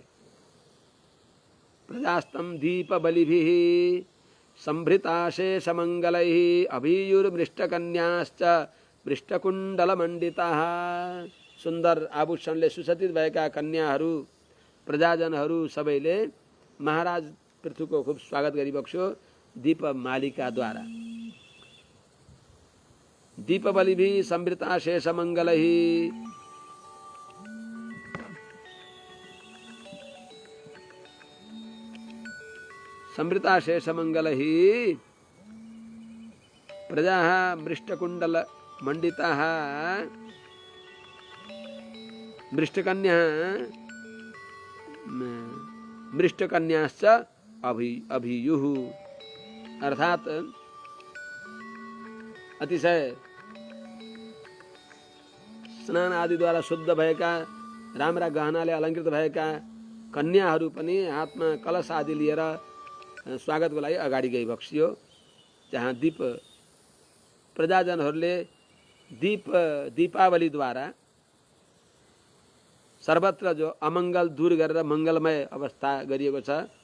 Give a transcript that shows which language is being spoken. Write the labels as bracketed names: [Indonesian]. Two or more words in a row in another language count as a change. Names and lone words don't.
[Sanskrit] प्रजास्तम दीप बलिभिः संभृताशेषमङ्गलैः अभियुर्मृष्टकन्याश्च मृष्टकुण्डलमण्डिताः। [Nepali] सुन्दर आभूषणले सुसज्जित भएका कन्याहरू प्रजाजनहरू सबैले महाराज पृथुको खूब स्वागत गरिबक्स्यो दीपमालिकाद्वारा। [Sanskrit] दीपबलिभिः संभृताशेषमङ्गलैः संभृताशेषमङ्गलैः प्रजाः मृष्टकुण्डलमण्डिताः मृष्टकन्याश्च अभियुः। [Nepali] अर्थात अतिशय स्नान आदिद्वारा शुद्ध भएका राम्रा गहनाले अलङ्कृत भएका कन्याहरू पनि हातमा कलश आदि लिएर स्वागतको लागि अगाडि गइबक्सियो। जहाँ प्रजाजनहरूले दीपावलीद्वारा सर्वत्र जो अमङ्गल दूर गरेर मङ्गलमय अवस्था गरिएको छ,